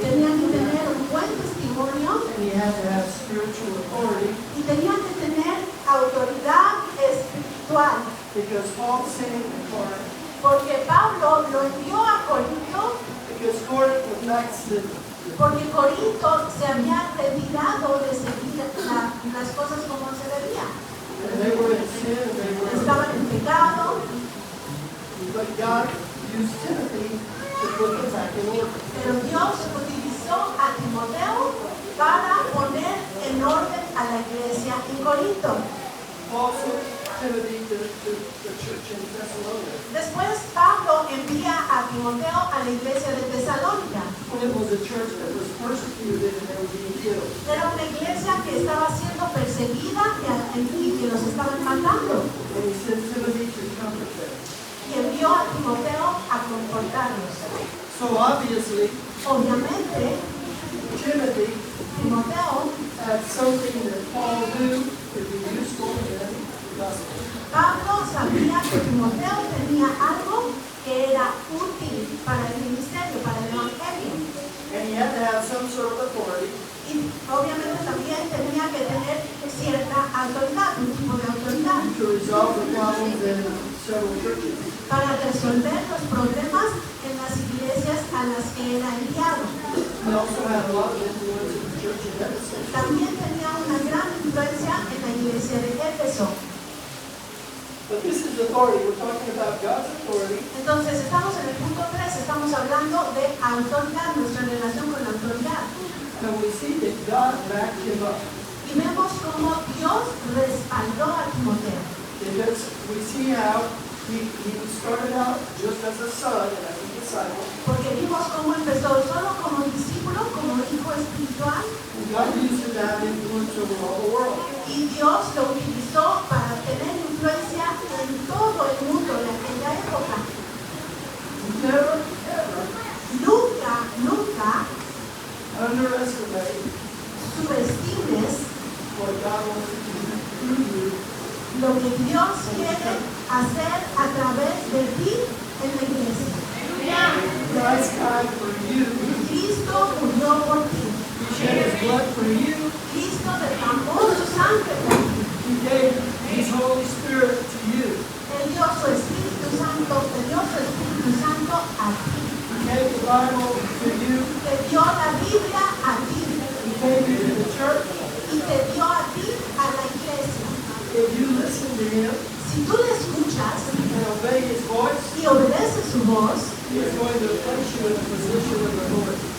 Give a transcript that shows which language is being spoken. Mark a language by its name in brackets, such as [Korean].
[Spanish] tenía que tener un buen testimonio [English] and he had to have spiritual authority, [Spanish] y tenía que tener autoridad espiritual. [English] because Paul sent him to Corinth, [Spanish] Porque Pablo lo envió a Corinto, [English] because Corinth was backslidden. [Spanish] porque Corinto se había retirado de seguir las cosas como se debía. [English] And they were in sin, and they were, [Spanish] Estaban en pecado, [English] but God used Timothy to put them back in order. [Spanish] pero Dios utilizó a Timoteo para poner en orden a la iglesia en Corinto. [English] Paul sent Timothy to the church in Thessalonica. [Spanish] Después Pablo envía a Timoteo a la iglesia de Tesalónica. [English] When it was a church that was persecuted and they were being killed. [Spanish] Era una iglesia que estaba siendo perseguida y que los estaban matando. [English] And he sent Timothy to comfort them. [Spanish] Y envió a Timoteo a confortarlos. [English] So obviously, [Spanish] Obviamente, [English] Timothy [Spanish] Timoteo, [English] had something that Paul knew could be useful in the gospel. [Spanish] Pablo sabía que Timoteo tenía algo que era útil para el ministerio, para el evangelio. [English] And he had to have some sort of authority [Spanish] Y obviamente también tenía que tener cierta autoridad, un tipo de autoridad, [English] to resolve the problems in several churches. [Spanish] para resolver los problemas en las iglesias a las que era enviado. [English] He also had a lot of influence in the church in Ephesus. [Spanish] También tenía una gran influencia en la iglesia de Éfeso. [English] But this is authority. We're talking about God's authority. [Spanish] Entonces, estamos en el punto 3, estamos hablando de autoridad, nuestra relación con la autoridad. [English] And we see that God backed him up. [Spanish] Y vemos cómo Dios respaldó a Timoteo. [English] Because we see how he started out just as a son and as a disciple. [Spanish] Porque vimos cómo empezó solo como discípulo, como hijo espiritual, [English] And God used him to have influence over all the world. [Spanish] y Dios lo utilizó para tener influencia en todo el mundo de aquella época. [English] Never, ever [Spanish] Nunca [English] underestimate [Spanish] subestimes [English] what God wants to do through you. [Spanish] lo que Dios quiere hacer a través de ti en la iglesia. [English] Christ died for you. [Spanish] Cristo murió por ti. [English] He shed his blood for you. [Spanish] Cristo derramó su sangre por ti. [English] He gave his Holy Spirit to you. [Spanish] Él dio su Espíritu Santo, te dio su Espíritu Santo a ti. [English] He gave the Bible to you. [Spanish] Te dio la Biblia a ti. [English] He gave you to the church. [Spanish] Y te dio a ti a la iglesia. [English] If you listen to him [Spanish] Si tú le escuchas [English] and obey his voice, [Spanish] y obedeces su voz, [English] he is going to place you in a position of authority.